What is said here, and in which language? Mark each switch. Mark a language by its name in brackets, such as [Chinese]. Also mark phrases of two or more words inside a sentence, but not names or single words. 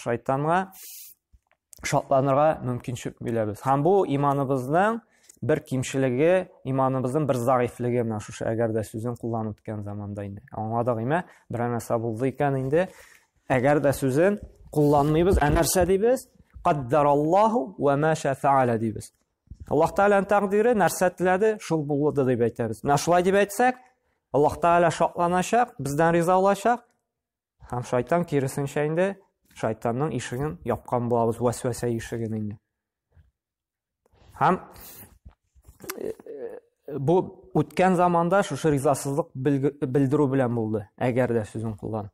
[Tatar] Шайтанга шатланырга мөмкинчелек бирәбез. Һәм бу иманыбызның bir кимчелеге, иманыбызның bir заифлеге менә шушы әгәр дә сүзен кулланып үткән заманда инде. Аңладыгымы? Бер нәрсә булды икән инде. Әгәр дә сүзен кулланмыйбыз, нәрсә дибез? [Arabic] قدر الله وما شاء فعل дибез. [Tatar] Аллаһ Тәгаләнең тәкъдире нәрсә теләде, шул булды дип әйтәбез. Менә шулай дип әйтсәк, Аллаһ Тәгалә шатланачак, бездән риза булачак. Һәм шайтан киресенчә инде шайтанның ишеген япкан булабыз, вәсвәсә ишеген инде. Һәм бу үткән заманда шушы ризасызлык белдерү белән булды, әгәр дә сүзен куллан.